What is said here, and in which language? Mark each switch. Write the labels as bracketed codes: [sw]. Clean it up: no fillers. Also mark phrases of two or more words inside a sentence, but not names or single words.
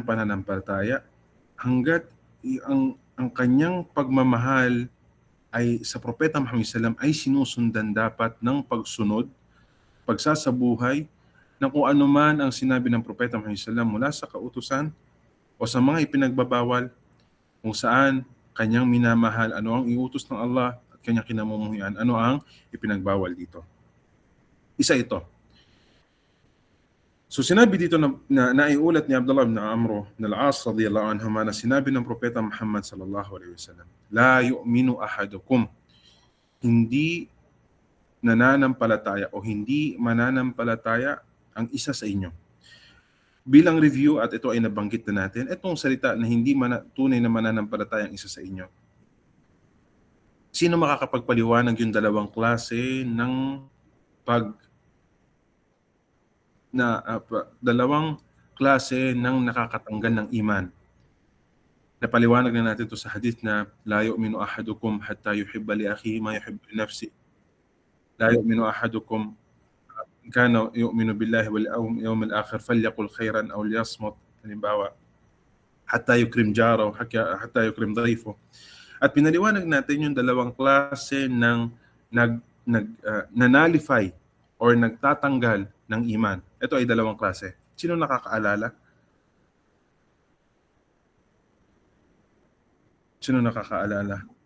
[tl] pananampalataya hangga't ang kanyang pagmamahal ay sa Propeta Muhammad SAW ay sinusundan dapat ng pagsunod, pagsasabuhay ng kung ano man ang sinabi ng Propeta Muhammad SAW mula sa kautusan o sa mga ipinagbabawal, kung saan kanyang minamahal, ano ang iutos ng Allah at kanyang kinamumuhian, ano ang ipinagbawal dito. Isa ito. So sinabi dito na naiulat ni Abdullah ibn Amr ibn al-As [ar] رضي الله عنهما [tl] na sinabi ng Propeta Muhammad [ar] صلى الله عليه وسلم, لا يؤمن أحدكم, [tl] hindi nananampalataya o hindi mananampalataya ang isa sa inyo. Bilang review, at ito ay nabanggit na natin, itong salita na hindi tunay na mananampalataya ang isa sa inyo. Sino makakapagpaliwanag yung dalawang klase ng dalawang klase ng nakakatanggal ng iman? Napaliwanag na natin ito sa hadith na [ar] لا يؤمن أحدكم حتى يحب لأخيه ما يحب لنفسه. لا يؤمن أحدكم كان يؤمن بالله واليوم الآخر فليقل خيرا أو ليصمت. Halimbawa, حتى يكرم جاره حتى يكرم ضيفه. [tl] At pinaliwanag natin yung dalawang klase ng nanalify or nagtatanggal ng iman. Ito ay dalawang klase. Sino nakakaalala? Sino nakakaalala?